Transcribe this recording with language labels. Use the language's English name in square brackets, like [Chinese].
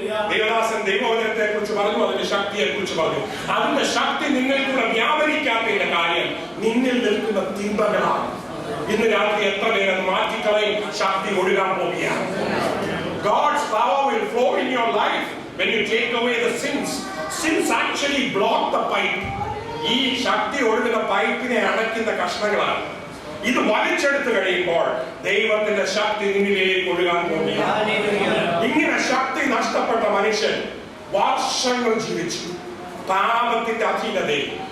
[Malayalam] ദേവദാസൻ ദൈവവചനത്തെ കുറിച്ച് പറഞ്ഞു, അതിന്റെ ശക്തിയെ കുറിച്ച് പറഞ്ഞു. അതിന്റെ ശക്തി നിങ്ങൾക്കൂടെ വ്യാപരിക്കാത്തതിന്റെ കാര്യം നിന്നിൽ നിൽക്കുന്ന തിന്മകളാണ്. ഇന്ന് രാത്രി എത്ര പേര് മാറ്റിക്കളയും ശക്തി ഒഴുകാൻ പോവുകയാണ്. [English] God's power will flow in your life when you take away the sins. Sins actually block the pipe. [Malayalam] ഈ ശക്തി ഒഴുകുന്ന പൈപ്പിനെ അടയ്ക്കുന്ന കഷ്ണങ്ങളാണ്. ഇത് വലിച്ചെടുത്ത് കഴിയുമ്പോൾ ദൈവത്തിന്റെ ശക്തി നിന്നിലേക്ക് ഒഴുകാൻ പോകുകയാണ്. ഇങ്ങനെ ശക്തി നഷ്ടപ്പെട്ട മനുഷ്യൻ വർഷങ്ങൾ ജീവിച്ചു പാപത്തിന്റെ അധീനതയിൽ.